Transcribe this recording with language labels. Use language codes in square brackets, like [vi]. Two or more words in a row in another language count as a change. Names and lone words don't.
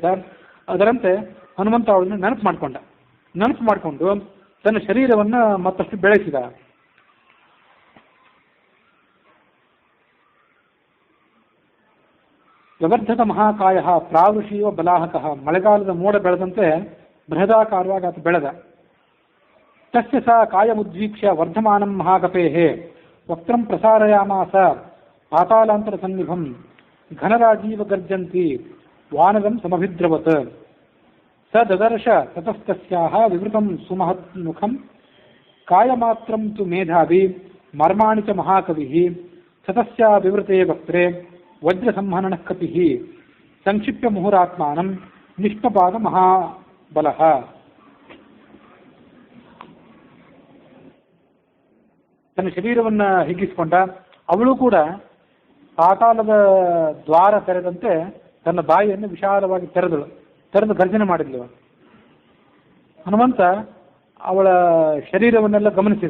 [kn] ಅದರಂತೆ ಹನುಮಂತ ಅವಳನ್ನು ನೆನಪು ಮಾಡಿಕೊಂಡು ತನ್ನ ಶರೀರವನ್ನು ಮತ್ತಷ್ಟು ಬೆಳೆಸಿದ. [sa] ಪ್ರವರ್ಧತ ಮಹಾಕಾಯ ಪ್ರಾವೃಷೀವ ಬಲಾಹಕಃ. [kn] ಮಳೆಗಾಲದ ಮೋಡ ಬೆಳೆದಂತೆ ಬೃಹದಾಕಾರವಾಗಿ ಆತ ಬೆಳೆದ. [sa] ತಸ್ಯ ಸ ಕಾಯಮುದ್ವೀಕ್ಷ್ಯ ವರ್ಧಮಾನಂ ಮಹಾಕಪೇಃ ವಕ್ತ್ರಂ ಪ್ರಸಾರಯಾಮಾಸ ಪಾತಾಲಾಂತರ ಸನ್ನಿಭಂ ಘನರಾಜೀವ ಗರ್ಜಂತಿ ವಾನರಂ ಸಮಭಿದ್ರವತ್. ಸ ದದರ್ಶ ತತಸ್ತಸ್ಯಾಃ ವಿವೃತಂ ಸುಮಹನ್ಮುಖಂ ಕಾಯಮಾತ್ರಂ ತು ಮೇಧಾವಿ ಮರ್ಮಾಣಿ ಚ ಮಹಾಕವಿಃ ತತಸ್ಯಾ ವಿವೃತೆ ವಕ್ತ್ರೆ ವಜ್ರಸಂಹನನಃ ಕಪಿಃ ಸಂಕ್ಷಿಪ್ಯ ಮುಹುರಾತ್ಮಾನಂ ನಿಷ್ಪಪಾದ ಮಹಾಬಲಃ. [kn] ತನ್ನ ಶರೀರವನ್ನ ಹಿಗ್ಗಿಸಿಕೊಂಡ. ಅವಳು ಕೂಡ ಪಾತಾಳದ ದ್ವಾರ ತೆರೆದಂತೆ ತನ್ನ ಬಾಯಿಯನ್ನು ವಿಶಾಲವಾಗಿ ತೆರೆದು ಗರ್ಜನೆ ಮಾಡಿದ್ಲು. ಹನುಮಂತ ಅವಳ ಶರೀರವನ್ನೆಲ್ಲ ಗಮನಿಸಿದ.